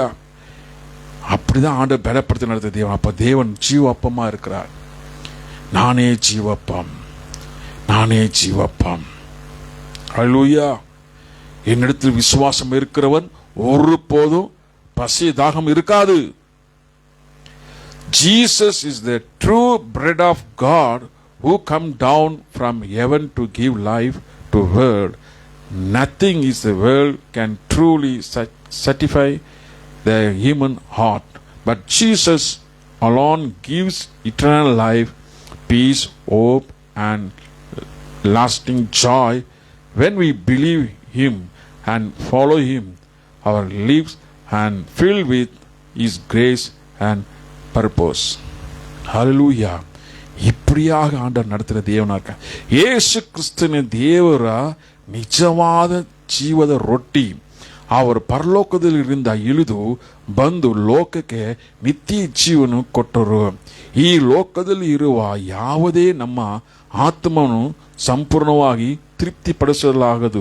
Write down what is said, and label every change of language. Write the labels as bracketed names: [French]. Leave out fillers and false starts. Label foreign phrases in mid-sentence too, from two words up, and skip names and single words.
[Tamil] அப்படிதான் ஆண்டவர் பலப்படுத்தி நடத்துகிற தேவன். அப்ப தேவன் ஜீவப்பமா இருக்கிறார். நானே ஜீவப்பம், நானே ஜீவப்பம். அல்லேலூயா. என்னிடத்தில் விசுவாசம் இருக்கிறவன் ஒருபோதும் பசி தாகம் இருக்காது. [English] Jesus is the true bread of God who come down from heaven to give life to world. Nothing is the world can truly satisfy the human heart, but Jesus alone gives eternal life, peace, hope and lasting joy. when we believe Him and follow Him, our lives and filled with His grace and purpose. Hallelujah. [Tamil] இப்படியாக ஆண்டவர் நடத்துகிற தேவனா இருக்க. [Kannada] ಯೇಸು ಕ್ರಿಸ್ತನ ದೇವರ ನಿಜವಾದ ಜೀವದ ರೊಟ್ಟಿ ಅವರು ಪರಲೋಕದಲ್ಲಿರಿಂದ ಇಳಿದು ಬಂದು ಲೋಕಕ್ಕೆ ನಿತ್ಯ ಜೀವನ ಕೊಟ್ಟರು. ಈ ಲೋಕದಲ್ಲಿ ಇರುವ ಯಾವುದೇ ನಮ್ಮ ಆತ್ಮವನ್ನು ಸಂಪೂರ್ಣವಾಗಿ ತೃಪ್ತಿಪಡಿಸಲಾಗದು.